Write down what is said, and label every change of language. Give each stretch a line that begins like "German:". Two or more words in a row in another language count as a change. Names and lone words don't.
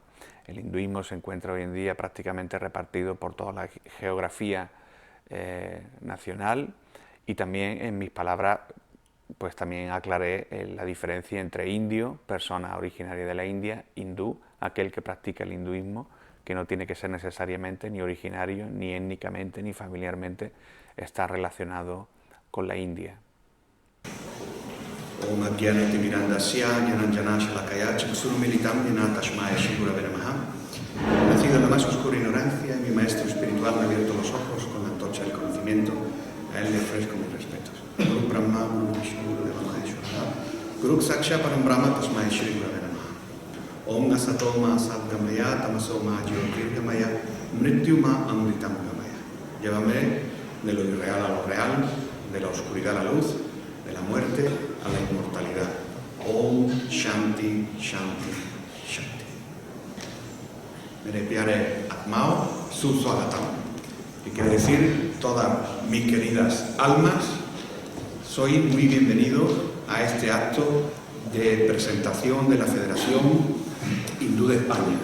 Spanish: El hinduismo se encuentra hoy en día prácticamente repartido por toda la geografía nacional, y también en mis palabras pues también aclaré la diferencia entre indio, persona originaria de la India, hindú, aquel que practica el hinduismo, que no tiene que ser necesariamente ni originario, ni étnicamente, ni familiarmente está relacionado con la India.
Sanskrit: ॐ अज्ञानति मिरान्धस्य ज्ञानाञ्जन शलाकया चक्षुरुन्मीलितम् येन तस्मै श्रीगुरवे नमः.
Spanish: Nacido en la más oscura ignorancia, mi maestro espiritual me ha abierto los ojos con la antorcha del conocimiento. A él le ofrezco mis respetos.
Sanskrit: गुरु ब्रह्मा, गुरु विष्णु, गुरु देव महेश्वर, गुरु साक्षात् परम् ब्रह्म तस्मै श्रीगुरवे नमः. ॐ असतोमा सद्गमय तमसोमा ज्योतिर्गमय मृत्युर्मा अमृतम् गमय.
Spanish: Llévame de lo irreal a lo real, de la oscuridad a la luz, de la muerte a la inmortalidad.
Sanskrit: ॐ शान्ति शान्ति शान्ति.
Hindi: मेरे प्यारे आत्माओ सुस्वागतम्,
Spanish: que quiere decir todas mis queridas almas, soy muy bienvenido a este acto de presentación de la Federación Hindú de España.